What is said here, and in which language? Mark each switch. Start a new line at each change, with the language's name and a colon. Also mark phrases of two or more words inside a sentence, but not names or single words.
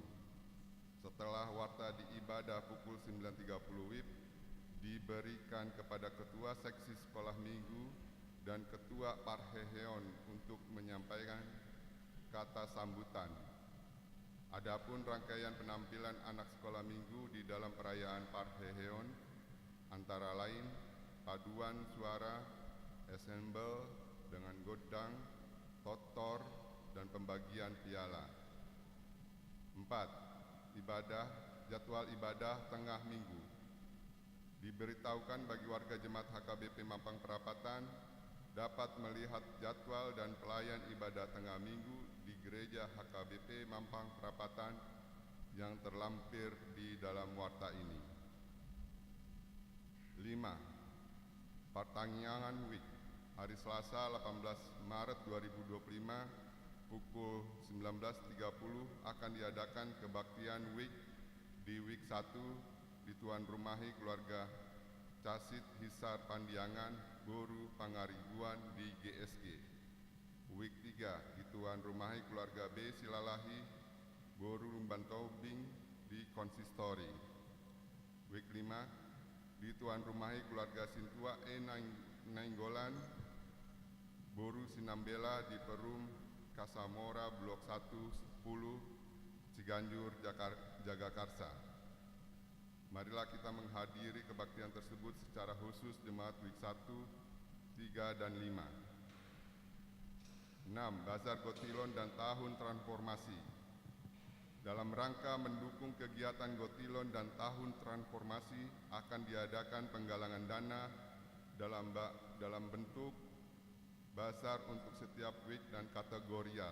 Indonesian: Setelah warta di ibadah pukul 9.30 WIB diberikan kepada Ketua Seksi Sekolah Minggu dan Ketua Parheheon untuk menyampaikan kata sambutan. Adapun rangkaian penampilan anak sekolah minggu di dalam perayaan Parheheon antara lain paduan suara, ensemble dengan godang, totor, dan pembagian piala. 4. Jadwal ibadah tengah minggu. Diberitahukan bagi warga jemaat HKBP Mampang Perapatan dapat melihat jadwal dan pelayan ibadah tengah minggu di gereja HKBP Mampang Perapatan yang terlampir di dalam warta ini. 5. Pertanyaan Week. Hari Selasa 18 Maret 2025 pukul 19.30 akan diadakan kebaktian Week di Week 1 di Tuan Rumahi Keluarga Casit Hisar Pandiangan, Boru Pangaribuan di GSG. Week 3 di Tuan Rumahi Keluarga B Silalahi, Boru Lumban Tobing di Konsistori. Week 5 di Tuan Rumahi Keluarga Sintua Nainggolan, Boru Sinambela di Perum Kasamora Blok 1 10 Ciganjur Jagakarsa. Marilah kita menghadiri kebaktian tersebut secara khusus jemaat Week 1, 3, dan 5. 6. Bazar Gotilon dan Tahun Transformasi. Dalam rangka mendukung kegiatan Gotilon dan Tahun Transformasi akan diadakan penggalangan dana dalam bentuk bazar untuk setiap week dan kategorial.